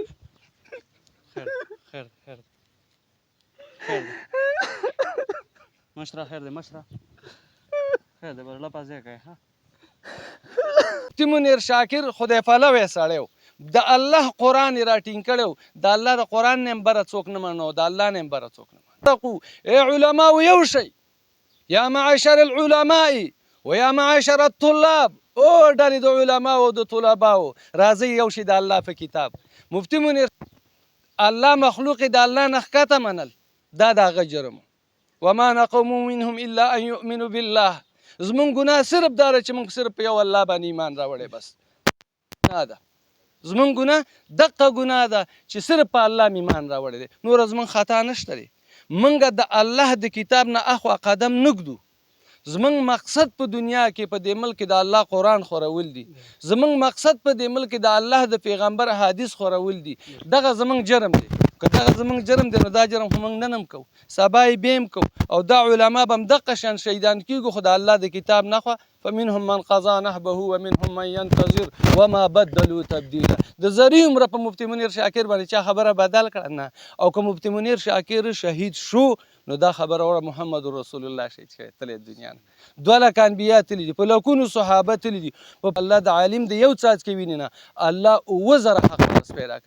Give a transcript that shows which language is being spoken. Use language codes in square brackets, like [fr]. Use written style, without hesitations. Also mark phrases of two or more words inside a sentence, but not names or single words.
[ps] خیر دی مشره، خیر دی مشره، خیر دی بس لپه ځای کوي. مفتي منیر شاکر خدای پلوی سړی و، د الله قرآن یې راټینګ کړی و. د الله د قرآن نه هم بره څوک نه منو، د الله نه هم بره څوک نه منو. ای علماو یو شئ، [ar] یا معاشر العلماء و یا معاشر الطلاب، [ps] او ډلې د علماو او د طلباو راځئ یو شي د الله په کتاب. مفتي منیر الله مخلوق د الله نه ښکته منل دا د هغه جرم و. [ar] وما نقموا منهم الا ان یؤمنوا بالله. [ps] زمونږ ګناه صرف دا ده چې موږ صرف په یو الله باندې ایمان راوړی، بس ګناه ده زمونږ ګناه دقه ګناه ده چې صرف په الله مې ایمان راوړی دی، نوره زمونږ خطا نشته دی. موږ د الله د کتاب نه اخوا قدم نه ږدو. زمونږ مقصد په دنیا کې په دې ملک د الله قرآن خورول دي، زمونږ مقصد په دې ملک د الله د پیغمبر حدیث خورول دي. دغه زمونږ جرم دی. که دغه زمونږ جرم دی نو دا جرم خو موږ نن هم کوو، سبا یې بیا هم کوو، او دا علما به هم دقه شان شهیدان کېږو، خو د الله د کتاب نه خوا [ar] فمنهم من قضا نحبه ومنهم من ينتظر وما بدلوا تبدیلا. [ps] د زرې عمره په مفتي منیر شاکر باندې چا خبره بدل کړه نه، او که مفتي منیر شاکر شهید شو نو دا خبره وړه محمد رسول الله شهید شوی تللی دنیا نه. 2 لک انبیا تللي دي، په لکونو صحابه تللي دي. په الله د عالم د یو څاڅکي وینې نه الله 9000 حق ورس پیدا کوي.